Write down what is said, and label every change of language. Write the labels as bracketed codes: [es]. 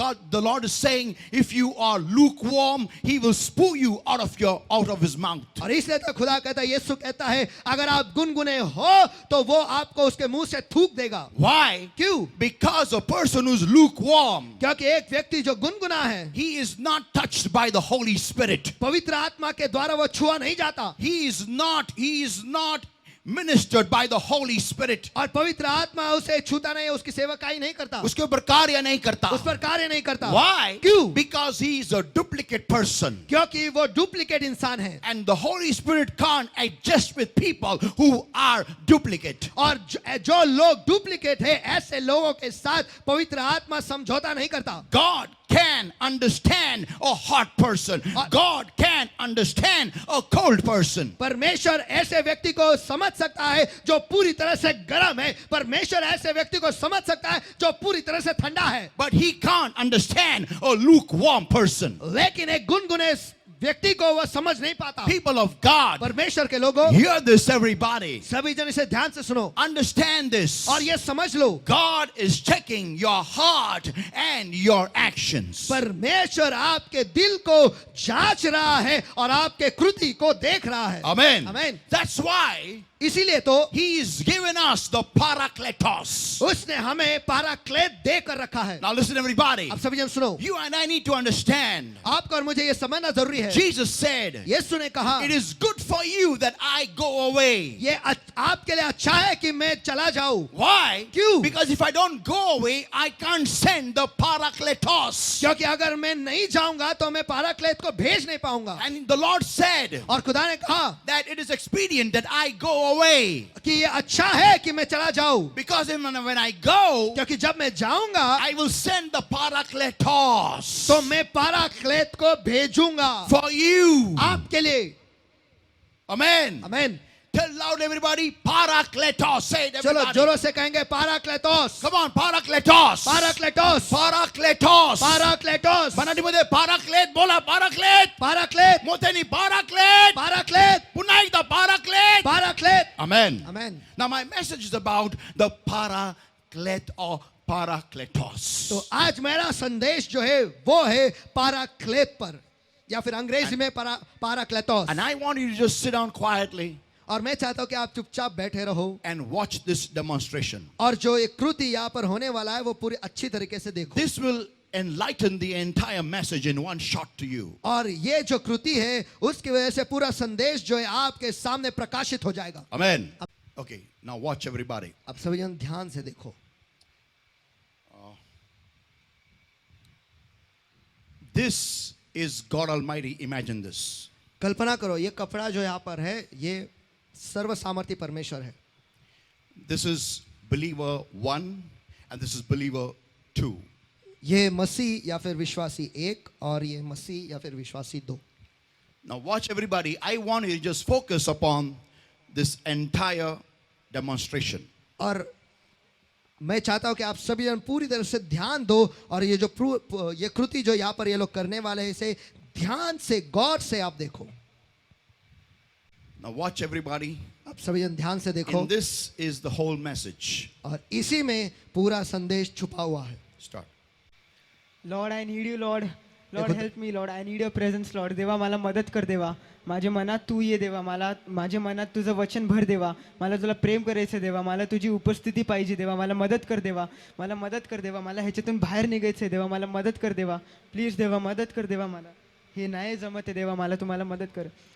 [en] the Lord is saying, if you are lukewarm, He will spew you out of His mouth. [hi] और इसलिए तो खुदा कहता है, यीशु कहता है, अगर आप गुनगुने हो तो वो आपको उसके मुंह से थूक देगा. [en] Why? [hi] क्यों? [en] Because a person who's lukewarm, [hi] क्योंकि एक व्यक्ति जो गुनगुना है, [en] he is not touched by the Holy Spirit. [hi] पवित्र आत्मा के द्वारा वो छुआ नहीं जाता. [en] He is not ministered by the Holy Spirit. [hi] और पवित्र आत्मा उसे छूता नहीं, उसकी सेवकाई नहीं करता, उसके ऊपर कार्य नहीं करता. उस पर कार्य नहीं करता. [en] Why? [hi] क्यों? [en] Because he is a duplicate person. [hi] क्योंकि वो डुप्लीकेट इंसान है. [en] And the Holy Spirit can't adjust with people who are duplicate. [hi] और जो लोग डुप्लीकेट है, ऐसे लोगों के साथ पवित्र आत्मा समझौता नहीं करता. [en] God can understand a hot person. God can understand a cold person. [hi] परमेश्वर ऐसे व्यक्ति को समझ सकता है जो पूरी तरह से गर्म है. परमेश्वर ऐसे व्यक्ति को समझ सकता है जो पूरी तरह से ठंडा है. [en] But He can't understand a lukewarm person. [hi] लेकिन एक गुनगुने व्यक्ति को वह समझ नहीं पाता. [en] People of God, [hi] परमेश्वर के लोगों, [en] hear this, everybody. [hi] सभी जन इसे ध्यान से सुनो [en] Understand this. [hi] और ये समझ लो, [en] God is checking your heart and your actions. [hi] परमेश्वर आपके दिल को जांच रहा है और आपके कृति को देख रहा है. Amen. Amen. [en] That's why [hi] इसीलिए तो [en] He is given us the Parakletos. [hi] उसने हमें पाराक्लेट देकर रखा है. [en] Now listen, everybody. [hi] अब सभी जन सुनो, [en] You and I need to understand. [hi] आपको और मुझे ये समझना जरूरी है. [en] Jesus said, [hi] यीशु ने कहा, [en] it is good for you that I go away. [hi] ये आपके लिए अच्छा है कि मैं चला जाऊं. [en] Why? [hi] क्यों? [en] Because if I don't go away, I can't send the Parakletos. [hi] क्योंकि अगर मैं नहीं जाऊंगा तो मैं पाराक्लेट को भेज नहीं पाऊंगा. [en] And the Lord said [hi] और खुदा ने कहा [en] that it is expedient that I go away. [hi] कि ये अच्छा है कि मैं चला जाऊं, [en] Because when I go, [hi] क्योंकि जब मैं जाऊंगा [en] I will send the Parakletos [hi] तो मैं पाराक्लेट को भेजूंगा [en] for you. [hi] आपके लिए. [en] Amen. [hi] Amen. [en] Tell loud, everybody, Parakletos. Say it, [hi] चलो [en] everybody. [hi] जोरों से कहेंगे पाराक्लेटोस. [en] Come on, Parakletos. [hi] पाराक्लेटोस. [en] Parakletos. [hi] पाराक्लेटोस. [mr] मराठीमध्ये पाराक्लेट बोला. पाराक्लेट. पाराक्लेट. मोठ्याने पाराक्लेट. पाराक्लेट. पुन्हा एकदा पाराक्लेट. पाराक्लेट. [en] Amen. [hi] Amen. [en] Now my message is about the Paraklet or Parakletos. [hi] तो आज मेरा संदेश जो है वो है पाराक्लेट पर, या फिर अंग्रेजी में पाराक्लेटोस. [en] And I want you to just sit down quietly [hi] और मैं चाहता हूं कि आप चुपचाप बैठे रहो [en] and watch this demonstration. [hi] और जो एक कृति यहाँ पर होने वाला है वो पूरी अच्छी तरीके से देखो. [en] This will enlighten the entire message in one shot to you. [hi] और ये जो कृति है उसकी वजह से पूरा संदेश जो है आपके सामने प्रकाशित हो जाएगा. [en] Amen. Okay, now watch everybody. [hi] अब सभी जन ध्यान से देखो. [en] This is God Almighty. Imagine this. [hi] कल्पना करो, ये कपड़ा जो यहाँ पर है ये सर्व सामर्थी परमेश्वर है. [en] This is believer 1 and this is believer 2. [hi] ये मसीह या फिर विश्वासी 1 और ये मसीह या फिर विश्वासी 2. [en] Now watch everybody. I want you to just focus upon this entire demonstration. [hi] और मैं चाहता हूं कि आप सभी जन पूरी तरह से ध्यान दो और ये जो ये कृति जो यहाँ पर ये लोग करने वाले हैं इसे ध्यान से गौर से आप देखो. [en] Now watch everybody. [hi] आप सभी जन ध्यान से देखो. [en] And this is the whole message. [hi] और इसी में पूरा संदेश छुपा हुआ है. [en] Start. Lord I need you lord. Lord [hi] देखो- [en] Help me lord. I need your presence lord. [mr] देवा मला मदत कर देवा. माझ्या मनात तू ये देवा. मला माझ्या मनात तुझं वचन भर देवा. मला तुला प्रेम करायचं देवा. मला तुझी उपस्थिती पाहिजे देवा. मला मदत कर देवा. मला मदत कर देवा. मला ह्याच्यातून बाहेर निघायचं देवा. मला मदत कर देवा. प्लीज देवा मदत कर देवा. मला हे नाही जमत आहे देवा. मला तुम्हाला मदत कर.